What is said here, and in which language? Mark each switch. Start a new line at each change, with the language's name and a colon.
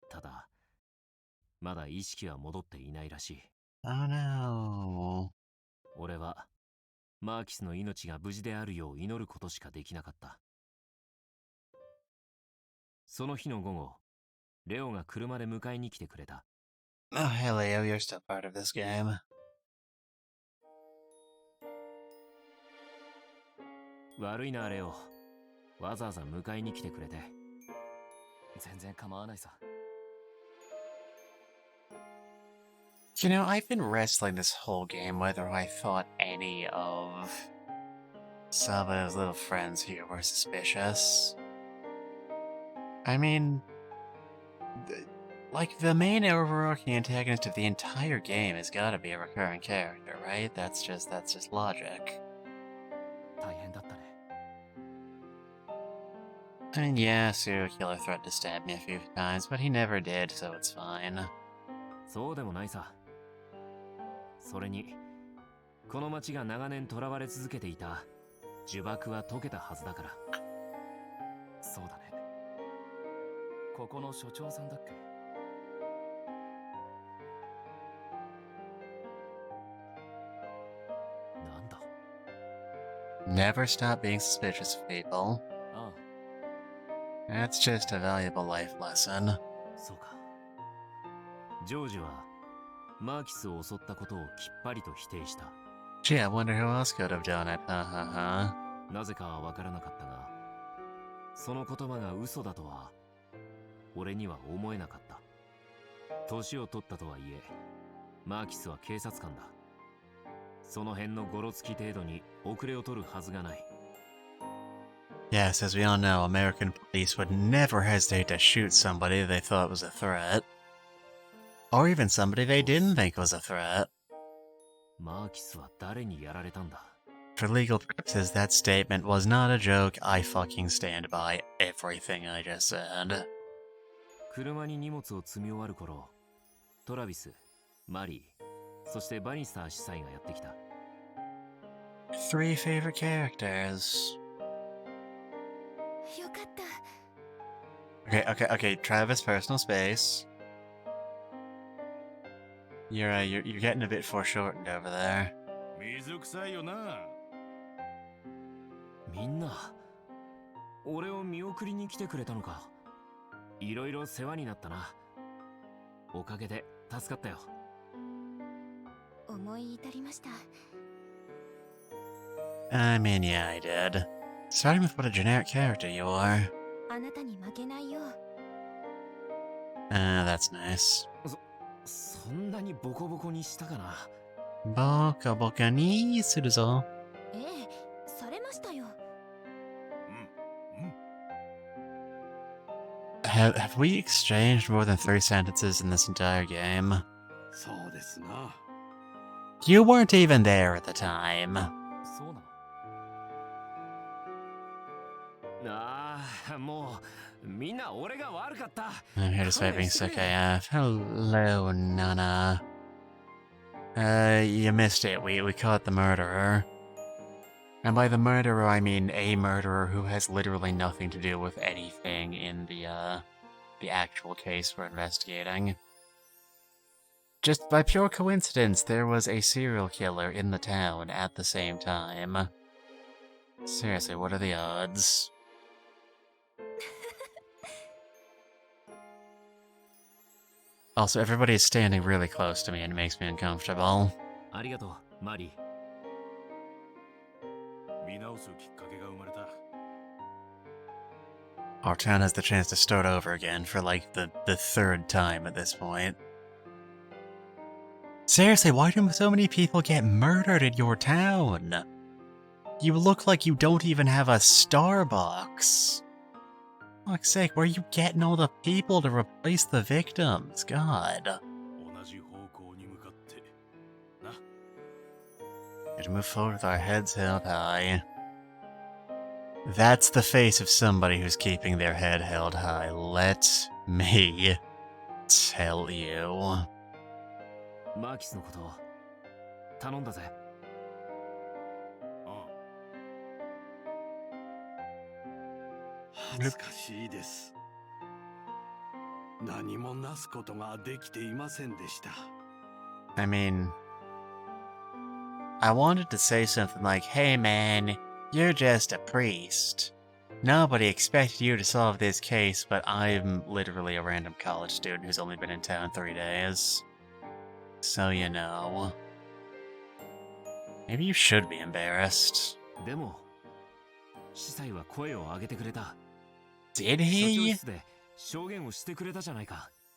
Japanese: ただ、まだ意識は戻っていないらしい。
English: Oh no.
Japanese: 俺は、マーキスの命が無事であるよう祈ることしかできなかった。その日の午後、レオが車で迎えに来てくれた。
English: Oh, hey Leo, you're still part of this game.
Japanese: 悪いなレオ。わざわざ迎えに来てくれて。全然構わないさ。
English: You know, I've been wrestling this whole game whether I thought any of Saba's little friends here were suspicious. I mean, like, the main overarching antagonist of the entire game has gotta be a recurring character, right? That's just logic.
Japanese: 大変だったね。
English: I mean, yeah, serial killer threatened to stab me a few times, but he never did, so it's fine.
Japanese: そうでもないさ。それに、この町が長年囚われ続けていた呪縛は解けたはずだから。そうだね。ここの所長さんだっけ？なんだ？
English: Never stop being suspicious of people. ああ、 That's just a valuable life lesson.
Japanese: そうか。ジョージはマーキスを襲ったことをきっぱりと否定した。
English: Gee, I wonder who else could have done it. Ha.
Japanese: なぜかはわからなかったが、その言葉が嘘だとは俺には思えなかった。年を取ったとはいえ、マーキスは警察官だ。その辺のゴロつき程度に遅れを取るはずがない。
English: Yes, as we all know, American police would never hesitate to shoot somebody they thought was a threat. Or even somebody they didn't think was a threat.
Japanese: マーキスは誰にやられたんだ？
English: For legal purposes, that statement was not a joke. I fucking stand by everything I just said.
Japanese: 車に荷物を積み終わる頃、トラビス、マリー、そしてバニスター司祭がやってきた。
English: Three favorite characters.
Japanese: よかった。
English: Okay, Travis, personal space. You're getting a bit foreshortened over there.
Japanese: 水臭いよな。みんな、俺を見送りに来てくれたのか。いろいろ世話になったな。おかげで助かったよ。思い至りました。
English: I mean, yeah, I did. Starting with what a generic character you are.
Japanese: あなたに負けないよ。
English: That's nice.
Japanese: そんなにボコボコにしたかな。 Boka boka ni suru zo. ええ、されましたよ。
English: Have we exchanged more than 3 sentences in this entire game?
Japanese: そうですな。
English: You weren't even there at the time.
Japanese: そうなの？ああ、もうみんな俺が悪かった。
English: I'm here despite being sick AF. Hello, Nana. You missed it. We caught the murderer. And by the murderer, I mean a murderer who has literally nothing to do with anything in the actual case we're investigating. Just by pure coincidence, there was a serial killer in the town at the same time. Seriously, what are the odds? Also, everybody is standing really close to me and it makes me uncomfortable.
Japanese: ありがとう、マリー。見直すきっかけが生まれた。
English: Our town has the chance to start over again for like the 3rd time at this point. Seriously, why do so many people get murdered in your town? You look like you don't even have a Starbucks. For fuck's sake, where are you getting all the people to replace the victims? God.
Japanese: 同じ方向に向かってな。
English: Gotta move forward with our heads held high. That's the face of somebody who's keeping their head held high. Let me tell you.
Japanese: マーキスのこと頼んだぜ。恥ずかしいです。何もなすことができていませんでした。
English: I mean, I wanted to say something like, hey man, you're just a priest. Nobody expected you to solve this case, but I'm literally a random college student who's only been in town 3 days. So you know. Maybe you should be embarrassed.
Japanese: でも司祭は声を上げてくれた。
English: Did
Japanese: 所長
English: he?
Japanese: 室で証言をしてくれたじゃないか。